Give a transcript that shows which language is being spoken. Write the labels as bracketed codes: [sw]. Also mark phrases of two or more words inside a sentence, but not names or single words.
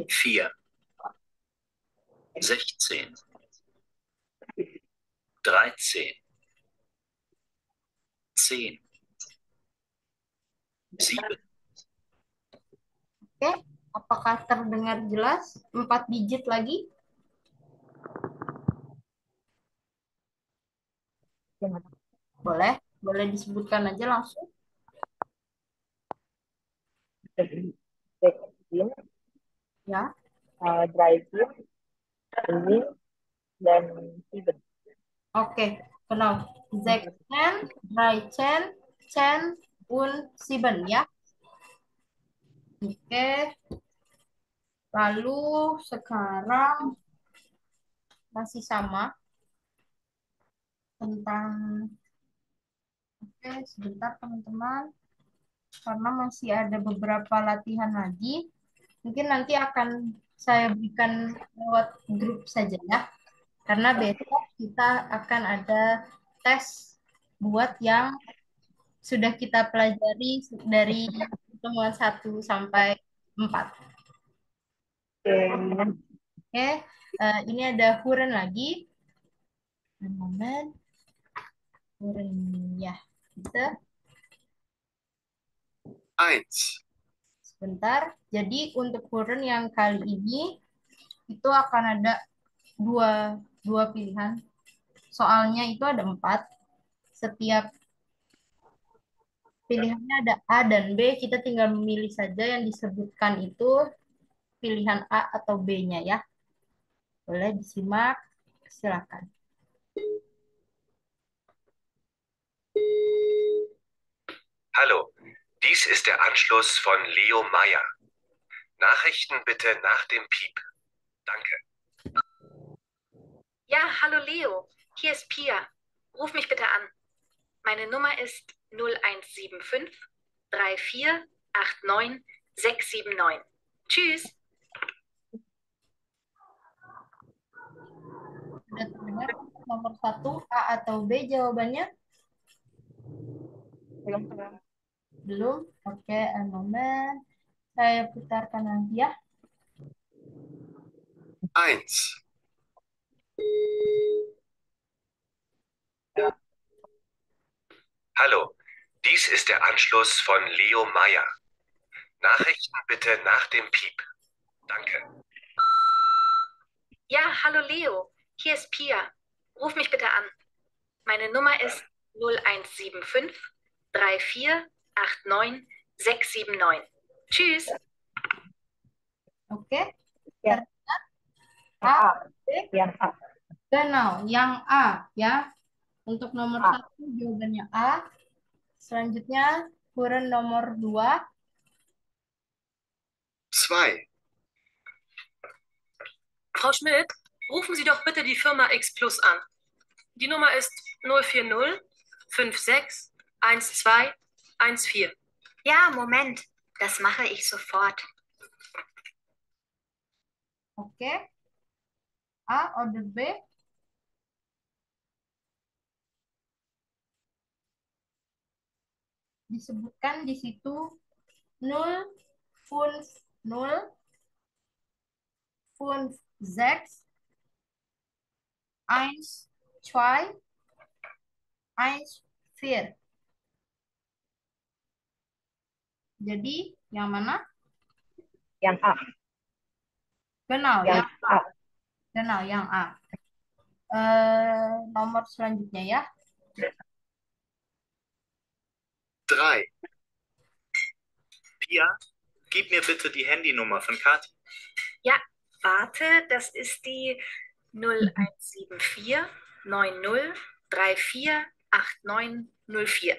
[id] 4, 16, 13, 10, 7. Oke, apakah terdengar jelas? 4 digit lagi? Boleh, boleh disebutkan aja langsung. [de] Sechzehn, [id] Ya, [de] dreizehn, zehn, dan sieben. oke. Genau. 16, 13, 10, und 7, [id] ya. Oke, lalu sekarang masih sama tentang, oke, sebentar teman-teman, karena masih ada beberapa latihan lagi. Mungkin nanti akan saya berikan lewat grup saja ya, karena besok kita akan ada tes buat yang sudah kita pelajari dari pertemuan 1 sampai 4. Oke. Oke, ini ada Huren lagi. [de] Een moment. [id] Huren, ya. Bisa. 1, Sebentar. Jadi untuk Huren yang kali ini itu akan ada dua pilihan. soalnya itu ada 4. Setiap pilihannya ada A dan B. Kita tinggal memilih saja yang disebutkan itu pilihan A atau B-nya ya. Boleh disimak. Silakan. [de] Hallo, dies ist der Anschluss von Leo Meyer. Nachrichten bitte nach dem Piep. Danke. Ja, hallo Leo, hier ist Pia. Ruf mich bitte an. Meine Nummer ist 0175 3489 679. Tschüss. [id] Sudah terdengar nomor 1 A atau B jawabannya? Belum. Belum? Oke, [en] a moment. [id] Saya putarkan lagi ya. 1. [de] Hallo, dies ist der Anschluss von Leo Meyer. Nachrichten bitte nach dem Piep. Danke. Ja, hallo Leo, hier ist Pia. Ruf mich bitte an. Meine Nummer ist 0175 3489 679. Tschüss. [id] Oke. Ya. A, A. B. Yang A. Genau, yang A ya. Untuk nomor A. 1 jawabannya A. Selanjutnya kurang nomor 2. 2. [de] Frau Schmidt, rufen Sie doch bitte die Firma X Plus an. Die Nummer ist 040 56 12 14. Ja, Moment, das mache ich sofort. [id] Oke. A order B. Disebutkan di situ 0, 5, 0, 5, 6, 1, 2, 1, 4. Jadi, yang mana? Yang A. Genau, Yang yang A. A. Genau, yang A. Nomor selanjutnya ya. 3. [de] Pia, gib mir bitte die Handynummer von Kathi. Ja, warte, das ist die 0174 90 34 89 04.